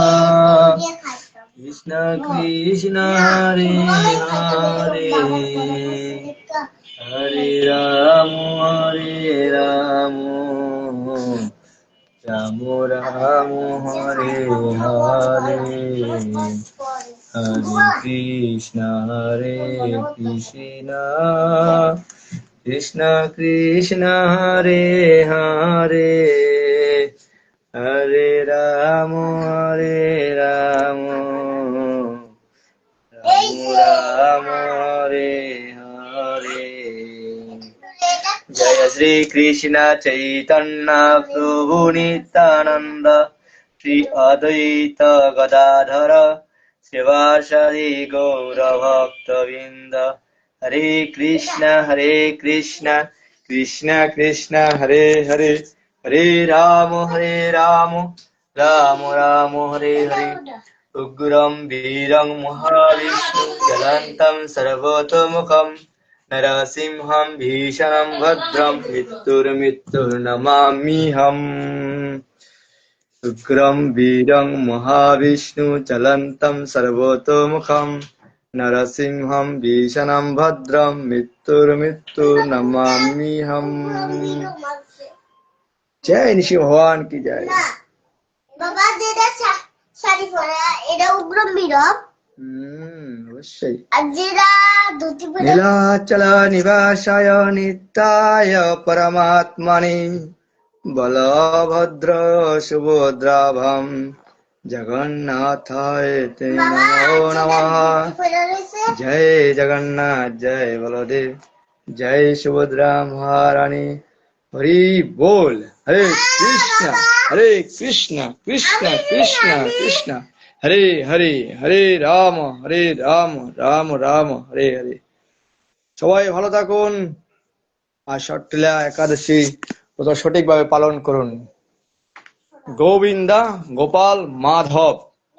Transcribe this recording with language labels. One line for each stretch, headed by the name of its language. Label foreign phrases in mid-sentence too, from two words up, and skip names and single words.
Sanskrit: কৃষ্ণ কৃষ্ণ হরে হরে হরে রাম রাম রাম রাম হরে হরে হরে কৃষ্ণ কৃষ্ণ কৃষ্ণ কৃষ্ণ হরে হরে হরে রাম রাম রাম হরে হরে। जय श्री कृष्ण चैतन्य प्रभु नित्यानंद श्री अद्वैत गदाधर शिवासादि गौर भक्त वृंद। हरे कृष्ण कृष्ण कृष्ण हरे हरे हरे राम राम राम हरे हरे। उग्रं वीरं महाविष्णु जलन्तं सर्वतोमुखं नरसिंहं भीषणं भद्रं मृत्युर्नमाम्यहम्। उग्रं वीरं महाविष्णु चलन्तं सर्वतोमुखं नरसिंहं भीषणं भद्रं मृत्युर्नमाम्यहम्।
Hindi: जय निशि भगवान की जय।
Bangla: বাবা যেটা শাড়ি পরা এটা
Sanskrit: উগ্রম বীরম
Bangla: অবশ্যই। আর যেটা ধুতি পরা
Sanskrit: নীলাচল নিবাসায় নিত্যায় পরমাত্মনে বলভদ্র সুভদ্রাভম জগন্নাথায় তে নমো নমঃ।
Bangla: জয় জগন্নাথ জয় বলদেব জয় সুভদ্রা মহারানী। হরি बोल।
Sanskrit: हरे कृष्ण कृष्ण कृष्ण कृष्ण हरे हरे हरे राम राम राम हरे हरे।
Bangla: সবাই ভালো থাকুন আর ষট্টিলা একাদশী সঠিকভাবে পালন করুন। গোবিন্দা গোপাল মাধব।